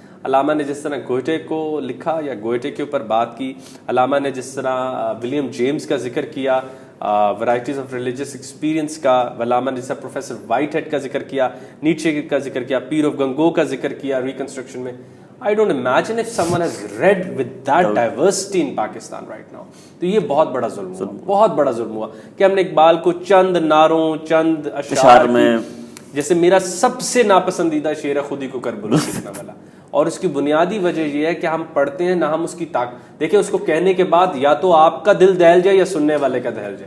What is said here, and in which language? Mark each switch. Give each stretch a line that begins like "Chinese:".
Urdu: علامہ نے جس طرح گوئٹے کو لکھا یا گوئٹے کے اوپر بات کی, علامہ نے جس طرح ولیم جیمز کا ذکر کیا, ورائٹیز آف ریلیجس ایکسپیرینس کا, علامہ نے جس طرح پروفیسر وائٹ ہیڈ کا ذکر کیا, نیٹشے کا ذکر کیا, پیر آف گنگو کا ذکر کیا ریکنسٹرکشن میں.
English: I don't imagine if someone has read with that diversity in Pakistan right now.
Urdu: تو یہ بہت بڑا ظلم ہوا, بہت بڑا ظلم ہوا کہ ہم نے اقبال کو چند نعروں, چند اشعار میں, جیسے میرا سب سے ناپسندیدہ شعر ہے خودی کو کربلا لکھنا والا, اور اس کی بنیادی وجہ یہ ہے کہ ہم پڑھتے ہیں نہ ہم اس کی دیکھیں اس کو کہنے کے بعد یا تو آپ کا دل دہل جائے یا سننے والے کا دہل جائے.